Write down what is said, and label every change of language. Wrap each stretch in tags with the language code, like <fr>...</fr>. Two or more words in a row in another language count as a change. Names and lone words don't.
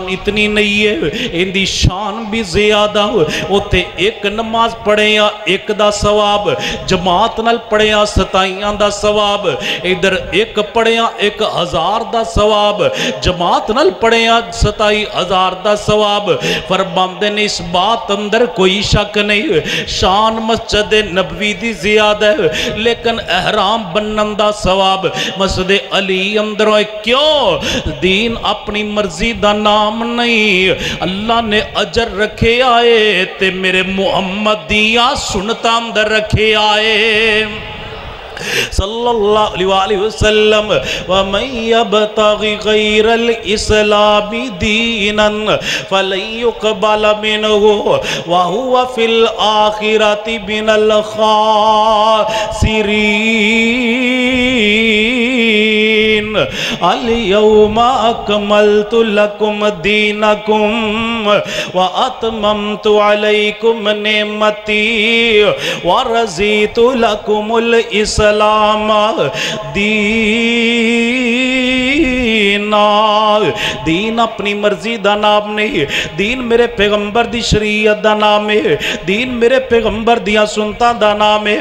<pa>اتنی نہیں ہے ان دی شان بھی زیادہ ہوتے ایک نماز پڑھے یا ایک دا ثواب جماعت نال پڑھے یا 27 دا ثواب ادھر ایک پڑھے یا 1000 دا ثواب جماعت نال پڑھے یا 27000 دا ثواب فرماندے نے اس بات اندر کوئی شک نہیں شان مسجد نبوی دی زیادہ ہے، لیکن احرام بنن دا ثواب مسجد علی اندروں ہے. کیوں؟ دین اپنی مرضی دا ناں نہیں، اللہ نے اجر رکھے آئے تے میرے محمد دیاں سنتاں اندر رکھے آئے ते मेरे मुहम्मद दिया सुनता अंदर रखे आए</pa> <ar>صلى الله عليه وسلم. ومن يبتغ غير الإسلام دينا فلن يقبل منه وهو في الآخرة من الخاسرين. اليوم أكملت لكم دينكم وأتممت عليكم نعمتي ورضيت لكم الإسلام دينا.</ar> <pa>دین اپنی مرضی دا ناں نہیں، دین میرے پیغمبر دی شریعت دا ناں ہے، دین میرے پیغمبر دیاں سنتاں دا ناں ہے.</pa>